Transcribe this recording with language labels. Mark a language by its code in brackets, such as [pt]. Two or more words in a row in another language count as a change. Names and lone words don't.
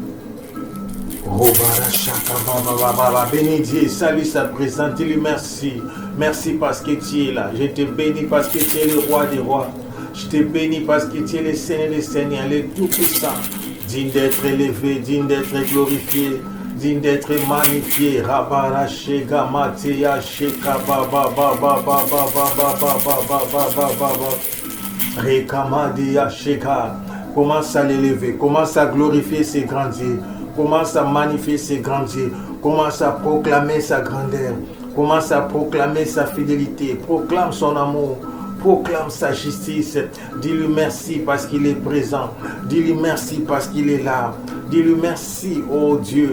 [fr] Bénis Dieu, salue sa présence, dis-lui merci. Merci parce que tu es là. Je te bénis parce que tu es le roi des rois. Je te bénis parce que tu es le Seigneur des seigneurs, le Tout-Puissant. Digne d'être élevé, digne d'être glorifié, digne d'être magnifié. Rabara Shega Matea Sheka Baba Baba Baba Baba Baba Baba Rekamadia Sheka. Commence à l'élever, commence à glorifier ses grands dieux, commence à magnifier ses grands dieux, commence à proclamer sa grandeur, commence à proclamer sa fidélité, proclame son amour, proclame sa justice. Dis-lui merci parce qu'il est présent, dis-lui merci parce qu'il est là, dis-lui merci, oh Dieu.